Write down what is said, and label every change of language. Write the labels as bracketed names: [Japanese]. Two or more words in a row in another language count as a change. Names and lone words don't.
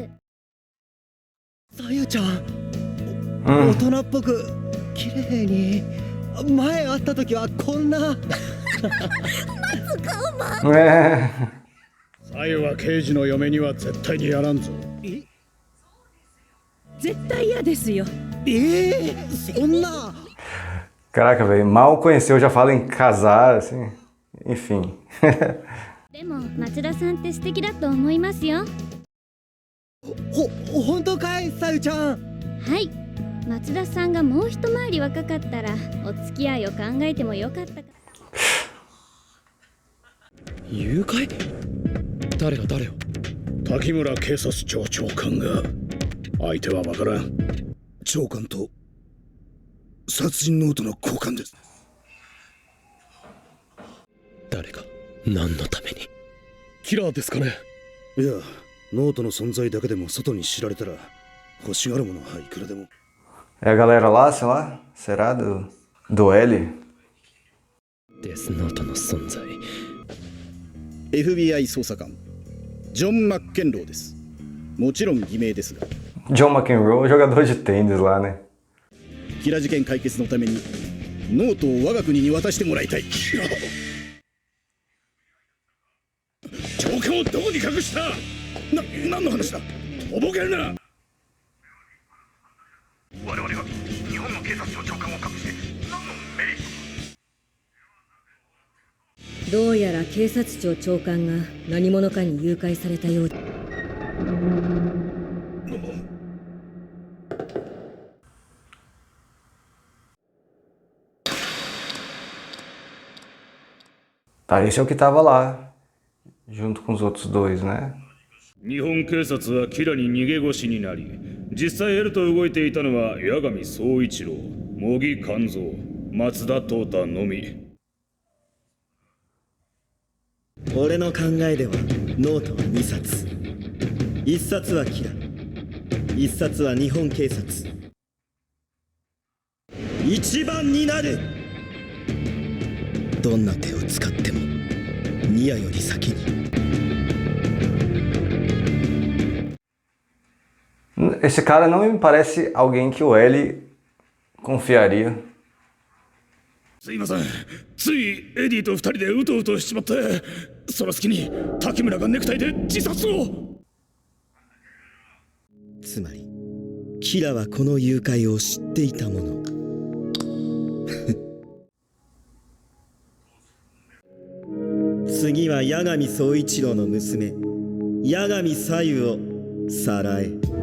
[Japanese] さゆちゃん、大人っぽく綺麗に。前会った時はこんな。さゆは刑事の嫁には絶対にやらんぞ。絶対嫌ですよ。そんな。 [Portuguese] Caraca, velho, mal conheceu, já fala em casar, assim, enfim. [Japanese] でも松田さんって素敵だと思いますよ。本当かい、さゆちゃん。はい。松田さんがもう一回り若かったらお付き合いを考えてもよかったか。誘拐？誰が誰を？滝村警察庁長官が。相手はわからん。長官と殺人ノートの交換です。誰が何のために？キラーですかね。いや、ノートの存在だけでも外に知られたら欲しがるものはいくらでも。 [Portuguese] É a galera lá, sei lá, será do L? [Japanese] デスノートの存在。 FBI 捜査官ジョン・マッケンローです。もちろん偽名ですが。 [Portuguese] John McEnroe, jogador de tênis lá, né? [Japanese] キラ事件解決のためにノートを我が国に渡してもらいたい。長官をどこに隠した？何の話だ？とぼけるな。我々が日本の警察庁長官を隠して何のメリット？どうやら警察庁長官が何者かに誘拐されたようだ。 [Portuguese] Pareceu que estava lá, junto com os outros dois, né? [Japanese] 日本警察はキラに逃げ腰になり、実際エルと動いていたのは八神総一郎、茂木勘三、松田東太のみ。俺の考えではノートは2冊。1冊はキラ、1冊は日本警察。一番になる。どんな手を使ってもニアより先に。 [Portuguese] Esse cara não me parece alguém que o L confiaria. [Japanese] すいません、ついエディと二人でうとうとしちまって、その隙に滝村がネクタイで自殺を。つまりキラはこの誘拐を知っていたもの。次は八神総一郎の娘、八神左右をさらえ。